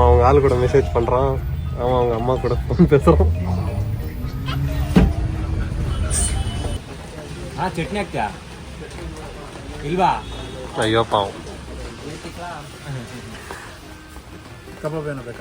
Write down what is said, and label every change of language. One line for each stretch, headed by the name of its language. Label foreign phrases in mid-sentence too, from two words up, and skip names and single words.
Tamil: அவங்க ஆளு கூட மெசேஜ் பண்றான் அவன். அவங்க அம்மா கூட ஃபோன் பேசுறான்.
Kannada: ಚಟ್ನಿ ಹಾಕ್ತೀಯಾ ಇಲ್ವಾ? ಅಯ್ಯೋ ಪಾವ್. ಕಬಾಬ್ ಏನೋ ಬೇಕಾ?